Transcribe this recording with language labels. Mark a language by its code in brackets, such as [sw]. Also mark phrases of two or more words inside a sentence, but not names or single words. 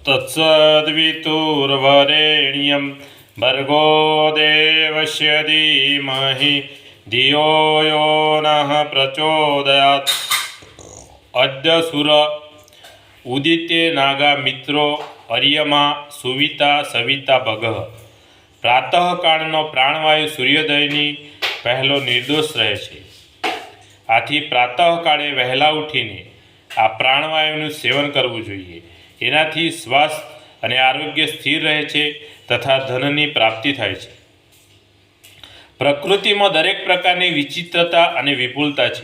[sa] तत्सद्वितुर्वरेण्यं भर्गो देवस्य धीमहि धियो यो नः प्रचोदयात्। अद्य सुर उदिते नागा मित्रो अर्यमा सुविता सविता भगः। [gu] प्रातःकाळનો પ્રાણવાયુ સૂર્યોદયની પહેલો નિર્દોષ રહે છે। આથી પ્રાતઃકાળે વહેલા ઉઠીને આ પ્રાણવાયુનું સેવન કરવું જોઈએ। એનાથી સ્વાસ્થ્ય અને આરોગ્ય સ્થિર રહે છે તથા ધનની પ્રાપ્તિ થાય છે। પ્રકૃતિમાં દરેક પ્રકારની વિચિત્રતા અને વિપુલતા છે।